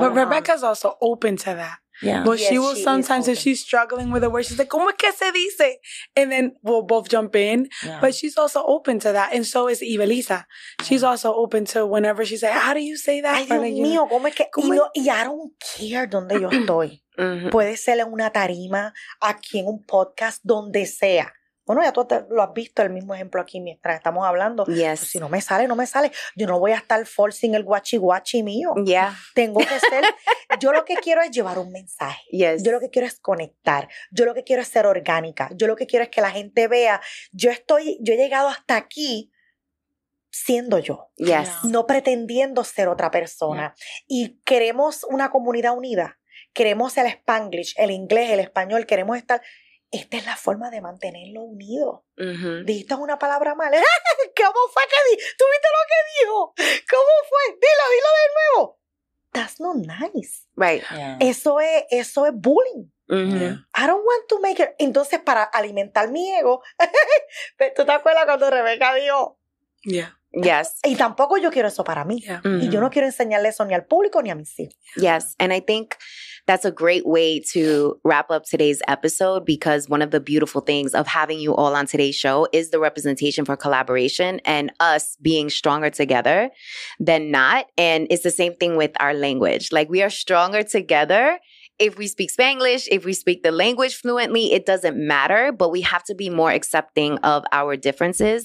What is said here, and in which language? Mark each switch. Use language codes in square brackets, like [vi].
[en] But Rebecca's also open to that. Yeah. But she will sometimes, if she's struggling with a word, she's like, [es] ¿Cómo es que se dice? [en] And then we'll both jump in. Yeah. But she's also open to that. And so is Ibelisa. She's also open to whenever she says, how do you say that? [es] Ay, Dios mío, ¿cómo es que? Y [en] I don't care [es] donde yo estoy. Puede ser en una tarima, aquí en un podcast, donde sea. Bueno, ya tú lo has visto, el mismo ejemplo aquí mientras estamos hablando. [en] Yes. [es] Pues si no me sale, no me sale. Yo no voy a estar forcing el guachi mío. [en] Yeah. [es] Tengo que ser... Yo lo que quiero es llevar un mensaje. [en] Yes. [es] Yo lo que quiero es conectar. Yo lo que quiero es ser orgánica. Yo lo que quiero es que la gente vea. Yo he llegado hasta aquí siendo yo. [en] Yes. [es] No pretendiendo ser otra persona. Y queremos una comunidad unida. Queremos el Spanglish, el inglés, el español. Queremos estar... Esta es la forma de mantenerlo unido. Dijiste una palabra mal. ¿Cómo fue que ¿Tú viste lo que dijo? ¿Cómo fue? Dilo de nuevo. [en] That's not nice. Right. Yeah. [es] Eso es bullying. [en] I don't want to make it. [es] Entonces, para alimentar mi ego, ¿tú te acuerdas cuando Rebeca dijo? [en] Yeah. Yes. [es] Y tampoco yo quiero eso para mí. Yeah. Y yo no quiero enseñarle eso ni al público ni a mis hijos. [en] Yes. And I think that's a great way to wrap up today's episode, because one of the beautiful things of having you all on today's show is the representation for collaboration and us being stronger together than not. And it's the same thing with our language. Like, we are stronger together if we speak Spanglish, if we speak the language fluently, it doesn't matter, but we have to be more accepting of our differences.